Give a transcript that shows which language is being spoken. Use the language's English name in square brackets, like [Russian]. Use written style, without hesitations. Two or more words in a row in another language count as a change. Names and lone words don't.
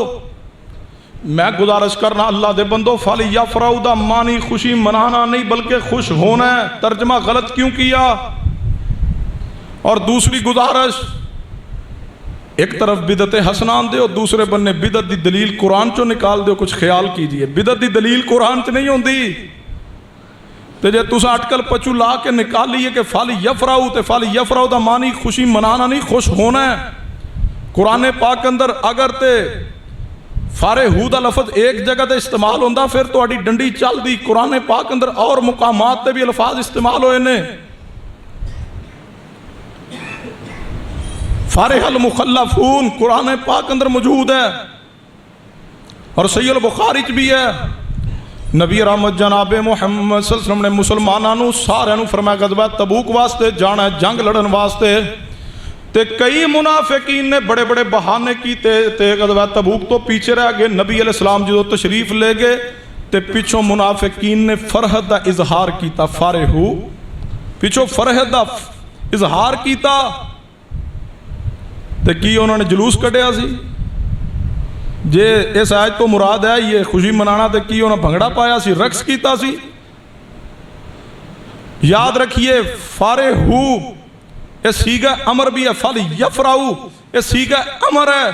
[Punjabi] میں گزارش کرنا اللہ دے بندو، فلیفرحوا دا معنی خوشی منانا نہیں بلکہ خوش ہونا ہے، ترجمہ غلط کیوں کیا؟ اور دوسری گزارش، ایک طرف بدعت حسنان دے اور دوسرے بننے بدعت دی دلیل قرآن چو نکال دے، [Urdu] کچھ خیال کیجئے، [Punjabi] بدعت دی دلیل قرآن چ نہیں ہوندی۔ تے جے تسا اٹکل پچو لا کے نکال لیے کہ فلیفرحوا تے فلیفرحوا دا معنی خوشی منانا نہیں خوش ہونا ہے۔ قرآن پاک اندر اگر تے فارہو دا لفظ ایک جگہ تے استعمال ہوندہ پھر تو اڈی ڈنڈی چل دی۔ قرآن پاک اندر اور مقامات تے بھی الفاظ استعمال ہوئے نے۔ [Arabic] فارح المخلفون [Punjabi] قرآن پاک اندر موجود ہے اور صحیح البخاری چ بھی ہے۔ نبی رحمت جناب محمد [Arabic] صلی اللہ علیہ وسلم [Punjabi] نے مسلمانانو سارے نو فرمایا غزوہ تبوک واسطے جانا ہے، جنگ لڑن واسطے، تے کئی منافقین نے بڑے بڑے بہانے کیتے تے غزوہ تبوک تو پیچھے رہ گئے۔ نبی [Arabic] علیہ السلام [Punjabi] جو تشریف لے گئے تے پیچھوں منافقین نے فرحت دا اظہار کیتا، فارہو پیچھوں فرحت دا اظہار کیتا تے کی انہوں نے جلوس کٹیا سی؟ جے اس آیت تو مراد ہے یہ خوشی منانا تے کی انہوں نے بھنگڑا پایا سی، رقص کیتا سی؟ [Urdu] یاد رکھیے فارہو یہ سیغہ امر بھی ہے، فلیفرحوا یہ سیغہ امر ہے۔